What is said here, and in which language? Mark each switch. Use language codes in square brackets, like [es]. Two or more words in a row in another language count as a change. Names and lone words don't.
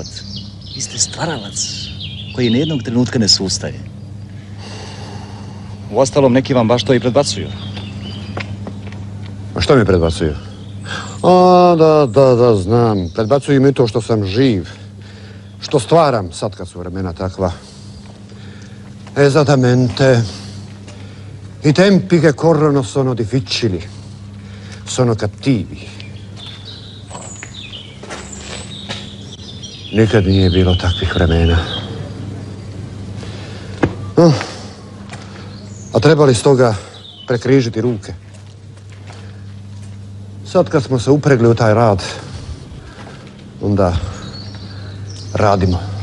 [hr] Vi ste stvaralac koji nijednog trenutka ne sustaje. Uostalom, neki vam baš to i predbacuju. A što mi predbacuju? Da, znam. Predbacuju mi to što sam živ. Što stvaram sad kad su vremena takva. [it] Esattamente. I tempi che corrono sono difficili. Sono cattivi. [hr] Nikad nije bilo takvih vremena. A trebali stoga prekrižiti ruke. Sad kad smo se upregli u taj rad, onda radimo.